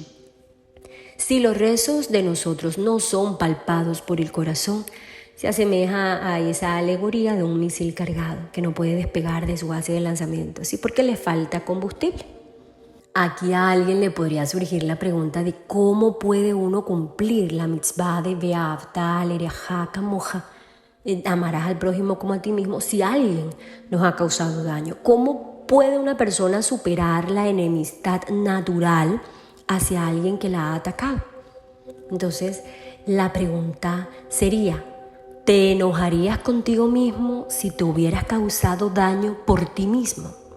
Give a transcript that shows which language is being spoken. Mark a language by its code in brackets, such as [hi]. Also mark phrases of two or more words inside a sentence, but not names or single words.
[es] Si los rezos de nosotros no son palpados por el corazón, se asemeja a esa alegoría de un misil cargado que no puede despegar de su base de lanzamiento, ¿sí? Porque le falta combustible. Aquí a alguien le podría surgir la pregunta de cómo puede uno cumplir la mitzvah de [he] ואהבת לרעך כמוך, [es] amarás al prójimo como a ti mismo, si alguien nos ha causado daño. ¿Cómo puede una persona superar la enemistad natural hacia alguien que la ha atacado? Entonces, la pregunta sería: ¿te enojarías contigo mismo si te hubieras causado daño por ti mismo?